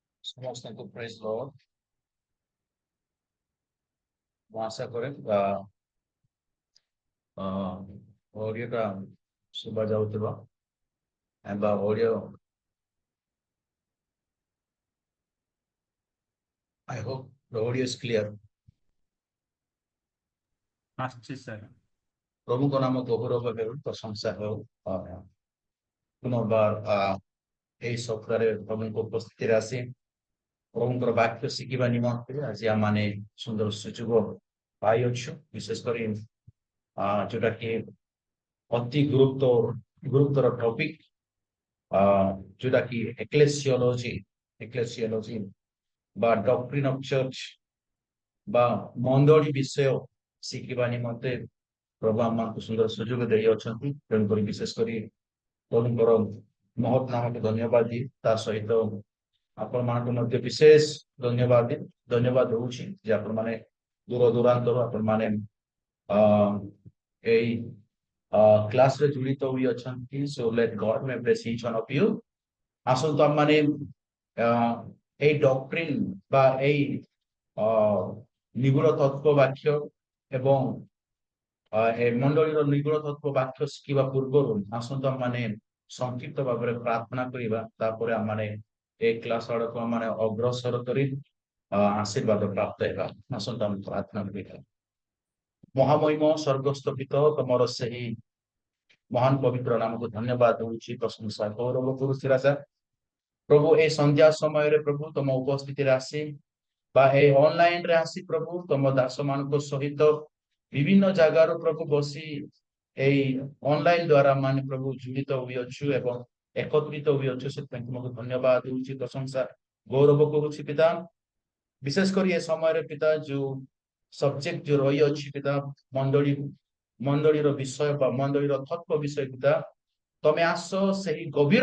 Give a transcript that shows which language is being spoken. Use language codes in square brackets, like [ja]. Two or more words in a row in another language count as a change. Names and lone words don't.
[or] ସମସ୍ତଙ୍କୁ [en] Praise Lord. [or] ମୁଁ ଆଶା କରେ ଅଡିଓଟା ଶୁଭା ଯାଉଥିବ ବା ଅଡିଓ [en] I hope the audio is clear. [or] ଆସୁଛି ସାର୍। ପ୍ରଭୁଙ୍କ ନାମ ଗୌରବ ହେଉ, ପ୍ରଶଂସା ହେଉ। ପୁନର୍ବାର ଏହି ସପ୍ତାହରେ ପ୍ରଭୁଙ୍କ ଉପସ୍ଥିତିରେ ଆସି ପ୍ରଭୁଙ୍କର ବାକ୍ୟ ଶିଖିବା ନିମନ୍ତେ ଆଜି ଆମମାନେ ସୁନ୍ଦର ସୁଯୋଗ ପାଇଅଛୁ। ବିଶେଷ କରି ଯୋଉଟା କି ଅତି ଗୁରୁତ୍ୱର ଟପିକ ଯୋଉଟା କି ଏକ୍ଲେସିଓଲୋଜି বা [en] doctrine of church [or] বা ମଣ୍ଡଳୀ ବିଷୟ ଶିଖିବା ନିମନ୍ତେ ପ୍ରଭୁ ଆମମାନଙ୍କୁ ସୁନ୍ଦର ସୁଯୋଗ ଦେଇଅଛନ୍ତି। ତେଣୁକରି ବିଶେଷ କରି ପ୍ରଭୁଙ୍କର ମହତ୍ ନାମକୁ ଧନ୍ୟବାଦ ଦିଏ। ତା ସହିତ ଆପଣମାନଙ୍କୁ ମଧ୍ୟ ବିଶେଷ ଧନ୍ୟବାଦ ଦଉଛି ଯେ ଆପଣମାନେ ଦୂର ଦୂରାନ୍ତରୁ ଆପଣମାନେ ଏଇ କ୍ଲାସରେ ଜଡ଼ିତ ହୋଇ ଅଛନ୍ତି। [en] So let God may bless each one of you. [or] ଆସନ୍ତୁ ଆମମାନେ ଏଇ ଡକ୍ଟ୍ରିନ ବା ଏଇ ନିଗୁଡ଼ ତତ୍ତ୍ୱ ବାକ୍ୟ ଏବଂ ଏଇ মଣ୍ଡଳୀର ନିଗୁଡ ତତ୍ତ୍ୱ ବାକ୍ୟ ଶିଖିବା ପୂର୍ବରୁ ଆସନ୍ତୁ ଆମମାନେ ସଂକ୍ଷିପ୍ତ ଭାବରେ ପ୍ରାର୍ଥନା କରିବା। ତାପରେ ଆମମାନେ এই କ୍ଲାସ ଆଡକୁ ଆମମାନେ ଅଗ୍ରସର କରି ଆଶୀର୍ବାଦ ପ୍ରାପ୍ତ ହେବା। ଆସନ୍ତୁ ଆମେ ପ୍ରାର୍ଥନା କରିବା। ମହାମହିମ ସ୍ୱର୍ଗସ୍ଥ ପିତା, ତମର ସେହି ମହାନ ପବିତ୍ର ନାମକୁ ଧନ୍ୟବାଦ ଦଉଛି, ପ୍ରଶଂସା ଗୌରବ କରୁଛି ରାଜା। ପ୍ରଭୁ এই ସନ୍ଧ୍ୟା ସମୟରେ ପ୍ରଭୁ ତମ ଉପସ୍ଥିତିରେ ଆସି ବା ଏଇ ଅନଲାଇନରେ ଆସି ପ୍ରଭୁ ତମ ଦାସ ମାନଙ୍କ ସହିତ ବିଭିନ୍ନ ଜାଗାରୁ ପ୍ରଭୁ ବସି এই ଅନଲାଇନ ଦ୍ଵାରା ମାନେ ପ୍ରଭୁ ଜୀବିତ ହୋଇଅଛୁ ଏବଂ ଏକତ୍ରିତ ହୋଇଅଛୁ। ସେଥିପାଇଁ ତୁମକୁ ଧନ୍ୟବାଦ ଦଉଛି, ପ୍ରଶଂସା ଗୌରବ କରୁଛି ପିତା। ବିଶେଷ କରି ଏ ସମୟରେ ପିତା ଯୋଉ ସବଜେକ୍ଟ ଯୋଉ ରହିଅଛି ପିତା ମଣ୍ଡଳୀର ବିଷୟ ବା ମଣ୍ଡଳୀର ତତ୍ତ୍ୱ ବିଷୟ ପିତା, ତମେ ଆସ ସେହି ଗଭୀର